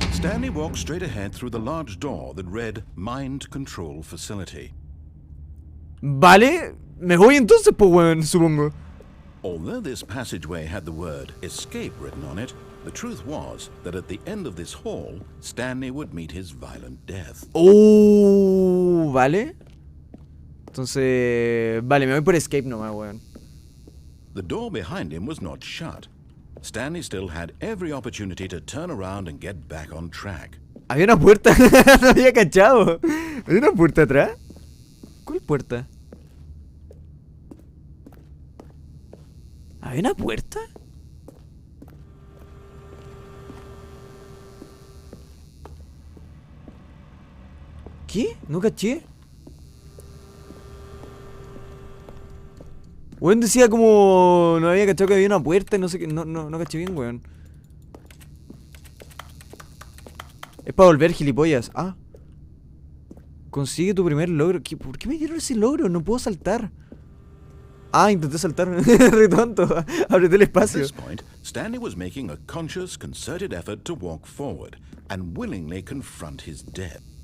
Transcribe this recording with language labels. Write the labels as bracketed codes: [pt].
[en] Stanley walked straight ahead through the large door that read Mind Control Facility. [es] Vale, me voy entonces, pues weón, supongo. [en] Although this passageway had the word escape written on it, the truth was that at the end of this hall, Stanley would meet his violent death. [es] Oh, vale. Entonces, vale, me voy por escape nomás, weón. [en] The door behind him was not shut. Stanley still had every opportunity to turn around and get back on track. [es] Había una puerta, no había cachado. ¿Había una puerta atrás? ¿Cuál puerta? ¿Había una puerta? ¿Qué? No caché. Weón decía como... No había cachado que había una puerta y no sé qué... No caché bien, weón. Es para volver, gilipollas. Ah. Consigue tu primer logro. ¿Por qué me dieron ese logro? No puedo saltar. Ah, intenté saltar. Re tonto. Apreté el [en] At [es] espacio. [en] this point, Stanley was making a conscious, concerted effort to walk forward and willingly confront his death.